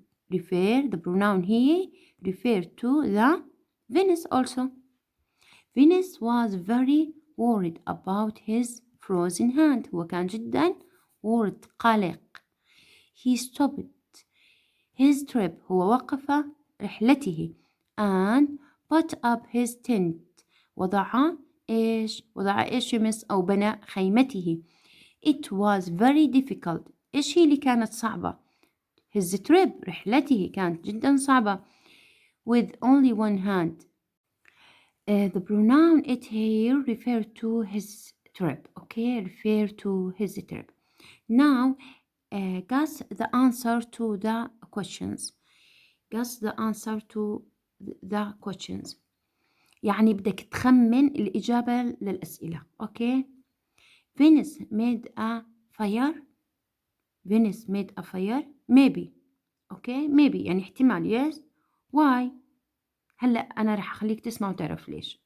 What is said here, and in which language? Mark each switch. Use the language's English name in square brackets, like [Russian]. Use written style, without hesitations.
[English] The pronoun he referred to the Venice also. Venice was very worried about his frozen hand. [Arabic] هو كان جدا worried، قلق. [English] He stopped his trip. [Arabic] هو وقف رحلته [English] and put up his tent. [Arabic] وضع إيش يمس أو بنى خيمته. [English] It was very difficult. [Arabic] إيش هي اللي كانت صعبة؟ [English] his trip، [Arabic] رحلته كانت جدا صعبة. [English] with only one hand. The pronoun it here refer to his trip. Okay, refer to his trip. Now, guess the answer to the questions. Guess the answer to the questions. [Arabic] يعني بدك تخمن الإجابة للأسئلة. [English] Okay. Venice made a fire. Venice made a fire. Maybe. Okay. Maybe [Arabic] يعني احتمال. [English] Yes. Why? [Arabic] هلأ أنا رح أخليك تسمع وتعرف ليش.